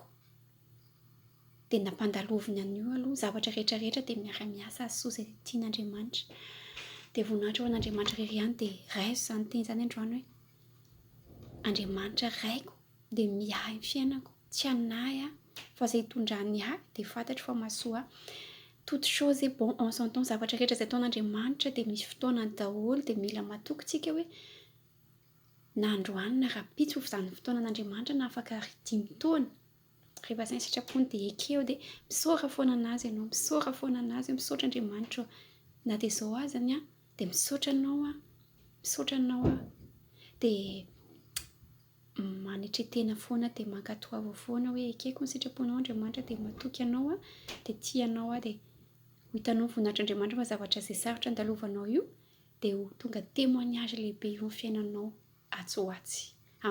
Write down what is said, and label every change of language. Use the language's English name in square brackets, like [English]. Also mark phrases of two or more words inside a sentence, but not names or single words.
[Malagasy] Dia nampandaloviny an'io aloha zavatra rehetrarehetra dia miara-miasa soa izay tian'Andriamanitra. Dia voninahitra ho an'Andriamanitra irery ihany dia raiso izany teny izany androany hoe Andriamanitra raiko dia miahy ny fiainako. Tsy anahy fa izay hitondrany ahy dia fantatro fa mahasoa ahy. [French] Toute chose est bon en son temps. [Malagasy] Zavatra rehetra izay ataon'Andriamanitra dia misy fotoanany daholo dia mila matoky tsika hoe na androany na rapitsy ho izany fotoanan'Andriamanitra na afaka 5 taona. Rehefa izay sitrapony dia ekeo dia misaora foana anazy ianao, misaora foana anazy, misaotra Andriamanitra na dia izao azany dia misaotra anao dia manetretena foana dia mankatoava foana hoe ekeko ny sitraponao Andriamanitra dia matoky anao dia tianao dia ho hitanao voninahitra Andriamanitra fa zavatra izay sarotra andalovanao io dia ho tonga témoignage lehibe eo amin'ny fiainanao atsy ho atsy.